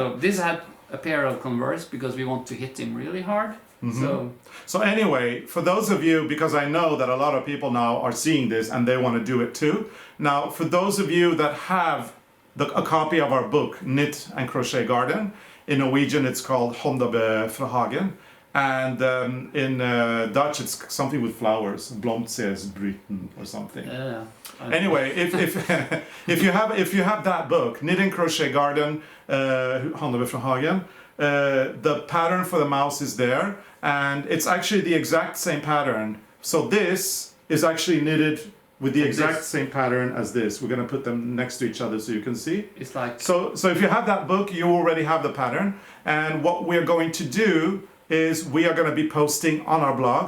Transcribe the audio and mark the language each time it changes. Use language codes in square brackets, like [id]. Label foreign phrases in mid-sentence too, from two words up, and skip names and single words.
[en] So this had a pair of Converse because we want to hit him really hard. So anyway, for those of you, because I know that a lot of people now are seeing this and they want to do it too. Now, for those of you that have a copy of our book, Knit and Crochet Garden, in Norwegian it's called Håndarbeid fra hagen, and in Dutch it's something with flowers, blomstersbryten or something. Yeah. Anyway, if you have that book, Knit and Crochet Garden, Håndarbeid fra hagen, the pattern for the mouse is there, and it's actually the exact same pattern. So this is actually knitted with the exact same pattern as this. We're going to put them next to each other so you can see. It's like so if you have that book, you already have the pattern. And what we're going to do is we are going to be posting on our blog.